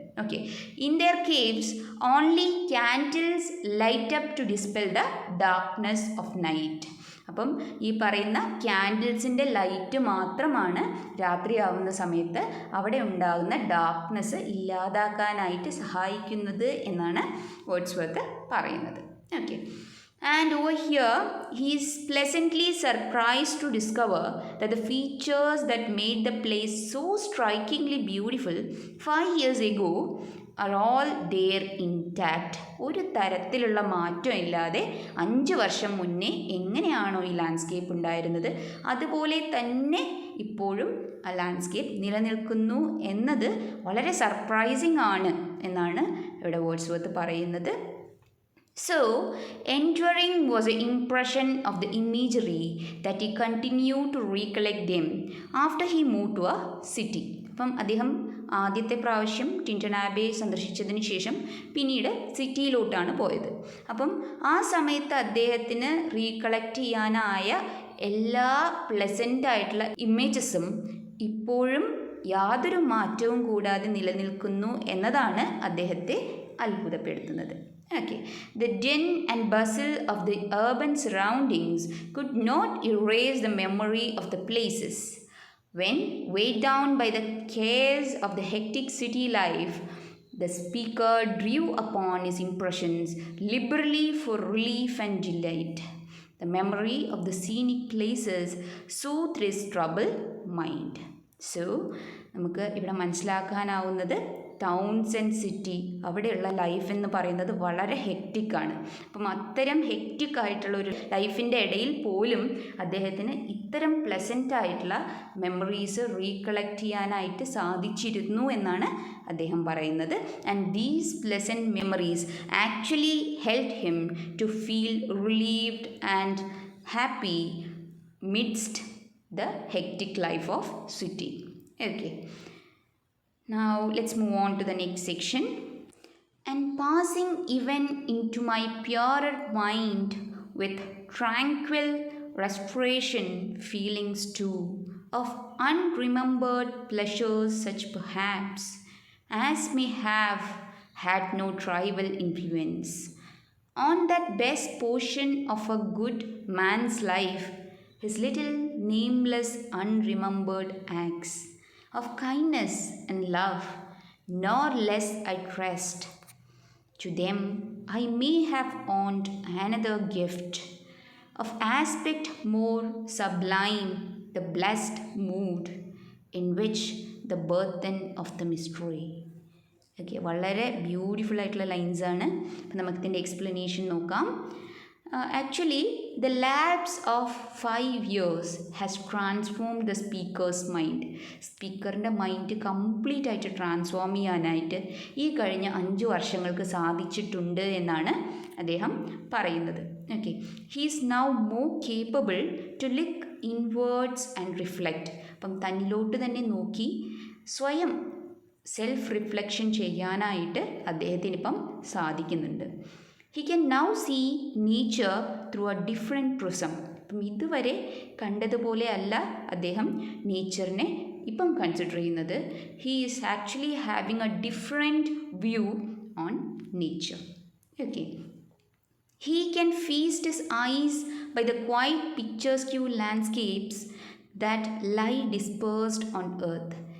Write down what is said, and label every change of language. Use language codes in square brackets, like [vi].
[en] Okay, in their caves only candles light up to dispel the darkness of night. [ml] അപ്പം ഈ പറയുന്ന ക്യാൻഡിൽസിൻ്റെ light മാത്രമാണ് രാത്രിയാവുന്ന സമയത്ത് അവിടെ ഉണ്ടാകുന്ന ഡാർക്ക്നെസ് ഇല്ലാതാക്കാനായിട്ട് സഹായിക്കുന്നത് എന്നാണ് വേർഡ്സ്വർത്ത് പറയുന്നത്. [en] Okay, and over here he is pleasantly surprised to discover that the features that made the place so strikingly beautiful 5 years ago are all there intact. [ml] ഒരു തരത്തിലുള്ള മാറ്റം ഇല്ലാതെ 5 വർഷം മുന്നേ എങ്ങനെയാണോ ഈ ലാൻഡ്സ്കേപ്പ് ഉണ്ടായിരുന്നത് അതുപോലെ തന്നെ ഇപ്പോഴും ആ ലാൻഡ്സ്കേപ്പ് നിലനിൽക്കുന്നു എന്നത് വളരെ സർപ്രൈസിങ് ആണ് എന്നാണ് ഇവിടെ വേർഡ്സ്വർത്ത് പറയുന്നത്. [en] So, enduring was the impression of the imagery that he continued to recollect them after he moved to a city. [ml] അപ്പം അദ്ദേഹം ആദ്യത്തെ പ്രാവശ്യം ടിൻറ്റൺ ആബെ സന്ദർശിച്ചതിന് ശേഷം പിന്നീട് സിറ്റിയിലോട്ടാണ് പോയത്. അപ്പം ആ സമയത്ത് അദ്ദേഹത്തിന് റീകളക്ട് ചെയ്യാനായ എല്ലാ പ്ലസൻ്റ് ആയിട്ടുള്ള ഇമേജസും ഇപ്പോഴും യാതൊരു മാറ്റവും കൂടാതെ നിലനിൽക്കുന്നു എന്നതാണ് അദ്ദേഹത്തെ അത്ഭുതപ്പെടുത്തുന്നത്. [en] Okay, the din and bustle of the urban surroundings could not erase the memory of the places. When weighed down by the cares of the hectic city life, the speaker drew upon his impressions liberally for relief and delight. The memory of the scenic places soothed his troubled mind. [ml] So, നമുക്ക് ഇവിടെ മനസ്സിലാക്കാനാവുന്നത് towns and city അവിടെയുള്ള life എന്ന് പറയുന്നത് വളരെ ഹെക്റ്റിക്കാണ്. അപ്പം അത്തരം hectic ആയിട്ടുള്ള ഒരു ലൈഫിൻ്റെ ഇടയിൽ പോലും അദ്ദേഹത്തിന് ഇത്തരം പ്ലസൻ്റ് ആയിട്ടുള്ള മെമ്മറീസ് റീകളക്ട് ചെയ്യാനായിട്ട് സാധിച്ചിരുന്നു എന്നാണ് അദ്ദേഹം പറയുന്നത്. [en] And these pleasant memories actually help him to feel relieved and happy midst the hectic life of city. Okay, now let's move on to the next section. And passing even into my purer mind with tranquil restoration feelings too of unremembered pleasures such perhaps as may have had no trivial influence on that best portion of a good man's life, his little nameless unremembered acts of kindness and love, nor less I trust. To them I may have owned another gift of aspect more sublime, the blessed mood in which the burthen of the mystery. [ml] Okay, വളരെ beautiful ആയിട്ടുള്ള ലൈൻസാണ്. അപ്പം നമുക്കിതിൻ്റെ explanation നോക്കാം. [en] Actually, the lapse of 5 years has transformed the speaker's mind. [ml] സ്പീക്കറിൻ്റെ mind complete ആയിട്ട് transform ചെയ്യാനായിട്ട് ഈ കഴിഞ്ഞ 5 വർഷങ്ങൾക്ക് സാധിച്ചിട്ടുണ്ട് എന്നാണ് അദ്ദേഹം പറയുന്നത്. [en] Okay, he is now more capable to look inwards and reflect. [ml] അപ്പം തന്നിലോട്ട് തന്നെ നോക്കി സ്വയം സെൽഫ് റിഫ്ലക്ഷൻ ചെയ്യാനായിട്ട് അദ്ദേഹത്തിനിപ്പം സാധിക്കുന്നുണ്ട്. [en] He can now see nature through a different prism. [ml] അപ്പം ഇതുവരെ കണ്ടതുപോലെ അല്ല അദ്ദേഹം നേച്ചറിനെ ഇപ്പം കൺസിഡർ ചെയ്യുന്നത്. [en] He is actually having a different view on nature. Okay, he can feast his eyes by the quiet picturesque landscapes that lie dispersed on earth.